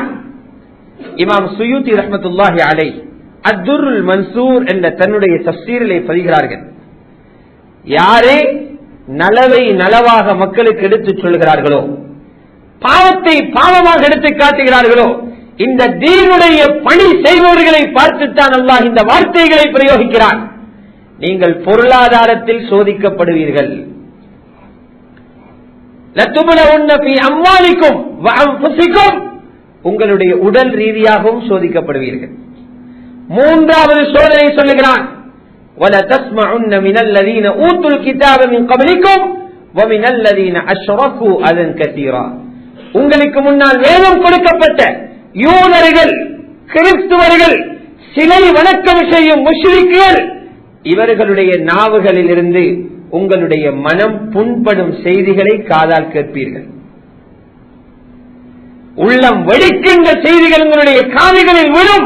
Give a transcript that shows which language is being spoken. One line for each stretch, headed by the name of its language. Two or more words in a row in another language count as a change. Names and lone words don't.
Tamil: இமாம் சுயூத்தி
Arabic: رحمة الله عليه
Tamil: அத்துருல் மன்சூர் என்ற தன்னுடைய தஃசீரிலே பதிகிறார்கள், யாரே நலவை நலவாக மக்களுக்கு எடுத்துச் சொல்கிறார்களோ, பாவத்தை பாவமாக எடுத்து காட்டுகிறார்களோ, இந்த தீனுடைய பணி செய்பவர்களை பார்த்துத்தான் அல்லாஹ் இந்த வார்த்தைகளை பிரயோகிக்கிறான். நீங்கள் பொருளாதாரத்தில் சோதிக்கப்படுவீர்கள்.
Arabic: أموالكم وأنفسكم,
Tamil: உங்களுடைய உடல் ரீதியாகவும் சோதிக்கப்படுவீர்கள். மூன்றாவது சோதனை சொல்லுகிறான்,
Arabic: وَلَتَسْمَعُنَّ مِنَ الَّذِينَ أُوتُوا الْكِتَابَ مِنْ قَبْلِكُمْ وَمِنَ الَّذِينَ أَشْرَكُوا أَذًى كَثِيرًا.
Tamil: உங்களுக்கு முன்னால் வேதம் கொடுக்கப்பட்ட யூதர்கள், கிறிஸ்துவர்கள், சிலை வணக்கம் செய்யும் முஷ்ரிக்குகள், இவர்களுடைய நாவுகளில் இருந்து உங்களுடைய மனம் புண்படும் செய்திகளை காதால் கேட்பீர்கள். உள்ளம் வெடிக்கின்ற செய்திகள் உங்களுடைய காதுகளில் விழும்.